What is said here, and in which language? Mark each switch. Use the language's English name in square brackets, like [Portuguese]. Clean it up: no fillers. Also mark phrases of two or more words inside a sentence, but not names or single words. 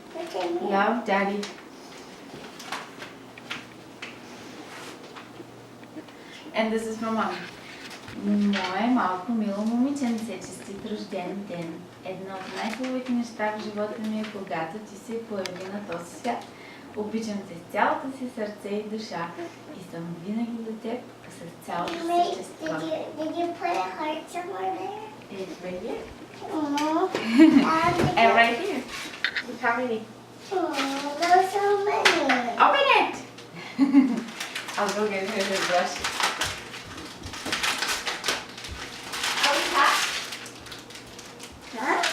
[English] Love, Daddy. And this is from Mom. [Bulgarian] Мое малко мило момиченце, честит рожден ден. Едно от най-хубавите неща в живота ми е когато ти се появи на този свят. Обичам те с цялото си сърце и душа и съм винаги до теб с цялото си същество. [English] Did you put a heart somewhere there? It's right here. Oh. And right here. Look how many. Oh, there's so many. Open it! I'll go get her the brush. Huh?